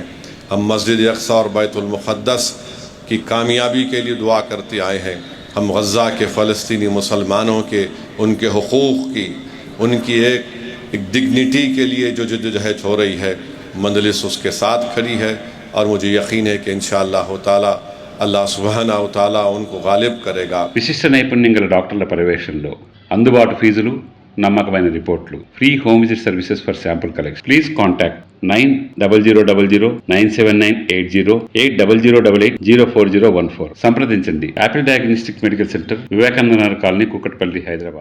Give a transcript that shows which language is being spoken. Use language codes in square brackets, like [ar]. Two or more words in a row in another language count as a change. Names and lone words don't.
[ur] ہم مسجد اقصی اور بیت المقدس کی کامیابی کے لیے دعا کرتے آئے ہیں۔ ہم غزہ کے فلسطینی مسلمانوں کے، ان کے حقوق کی، ان کی ایک ڈگنیٹی کے لیے جو جدوجہد ہو رہی ہے، مجلس اس کے ساتھ کھڑی ہے، اور مجھے یقین ہے کہ [ar] انشاءاللہ تعالی اللہ سبحانه وتعالى [ur] ان کو غالب کرے گا. [te] విశిష్ట నైపుణ్యం గల డాక్టర్ల పర్యవేక్షణలో అందుబాటు ఫీజులు, నమ్మకమైన రిపోర్ట్లు, [en] free home visit services for sample collection. please contact [te] 9000097980 8008804014. సంప్రదించండి. యాపిల్ డయాగ్నోస్టిక్ మెడికల్ సెంటర్, వివేకానంద నగర్ కాలనీ, కుకట్పల్లి, హైదరాబాద్.